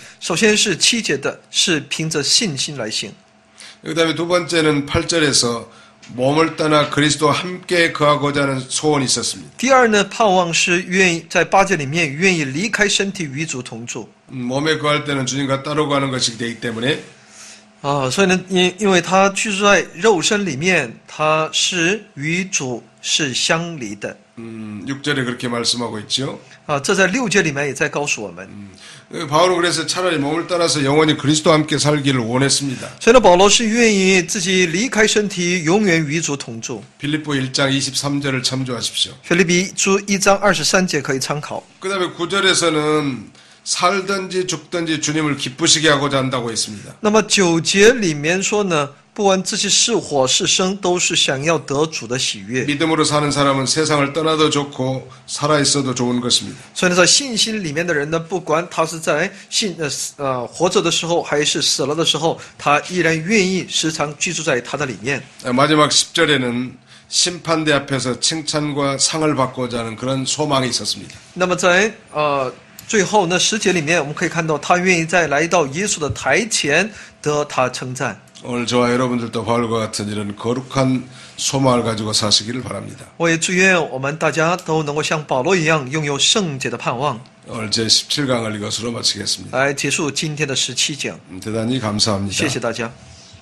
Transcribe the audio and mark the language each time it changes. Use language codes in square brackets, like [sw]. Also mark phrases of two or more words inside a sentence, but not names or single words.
[zh] 首先是7节的，是凭着信心来行。 [ko] 그 다음에 두 번째는 8절에서 몸을 떠나 그리스도와 함께 거하고자 하는 소원이 있었습니다. [zh] 第二呢，盼望是愿意在8节里面愿意离开身体与主同住。 [ko] 몸에 거할 때는 주님과 따로 가는 것이 되기 때문에 [zh] 所以呢，因为他居住在肉身里面，他是与主是相离的。 [ko] 6절에 그렇게 말씀하고 있죠. [zh] 这在6节里面也在告诉我们。 [ko] 바울은 그래서 차라리 몸을 떠나서 영원히 그리스도와 함께 살기를 원했습니다. [zh] 所以呢，保罗是愿意自己离开身体，永远与主同住。 [ko] 빌립보 1장 23절을 참조하십시오. [zh] 腓立比书1章23节可以参考。 [ko] 그 다음에 9절에서는 살든지 죽든지 주님을 기쁘시게 하고자 한다고 했습니다. [zh] 那么9节里面说呢，不管自己是活是生，都是想要得主的喜悦。 [ko] 믿음으로 사는 사람은 세상을 떠나도 좋고 살아있어도 좋은 것입니다. [zh] 所以呢，在信心里面的人呢，不管他是在活着的时候，还是死了的时候，他依然愿意时常居住在他的里面。 [ko] 마지막 10절에는 심판대 앞에서 칭찬과 상을 받고자 하는 그런 소망이 있었습니다. [zh] 那么在最后呢10节里面，我们可以看到他愿意在来到耶稣的台前得他称赞。 [ko] 오늘 저와 여러분들도 바울과 같은 이런 거룩한 소망을 가지고 사시기를 바랍니다. [zh] 我也祝愿我们大家都能够像保罗一样，拥有圣洁的盼望。 [ko] 오늘 제 17강을 이것으로 마치겠습니다. [zh] 来结束今天的17讲， [ko] 대단히 감사합니다. [zh] 谢谢大家。